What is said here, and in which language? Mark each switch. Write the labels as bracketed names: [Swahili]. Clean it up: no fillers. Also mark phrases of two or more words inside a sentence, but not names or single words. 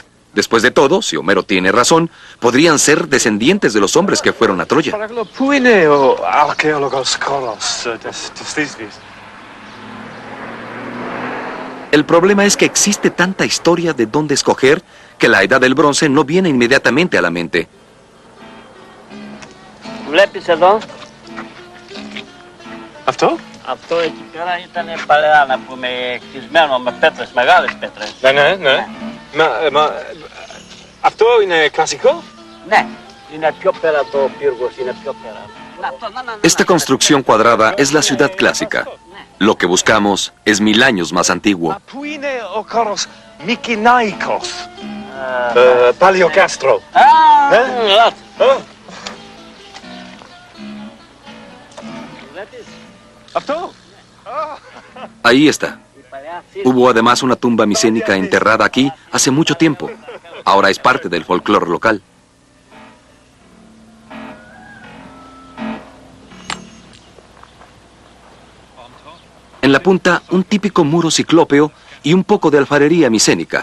[Spanish] Después de todo, si Homero tiene razón, podrían ser descendientes de los hombres que fueron a Troya. El problema es que existe tanta historia de dónde escoger que la Edad del Bronce no viene inmediatamente a la mente. [Greek] Βλέπεις εδώ. Αυτό? Αυτό εκεί πέρα ήταν παλαιά, να πούμε, χτισμένο με πέτρες, μεγάλες πέτρες. Ναι. Αυτό είναι κλασικό? Ναι. Είναι πιο πέρα το πύργος, είναι πιο πέρα. [Spanish] Esta construcción cuadrada es la ciudad clásica. Lo que buscamos es 1000 años más antiguo. [Greek] Πού είναι ο χώρος Μικηναϊκός? Παλαιοκάστρο. Αυτό? [Spanish] Ahí está. Hubo además una tumba micénica enterrada aquí hace mucho tiempo. Ahora es parte del folclore local. En la punta, un típico muro ciclópeo y un poco de alfarería micénica.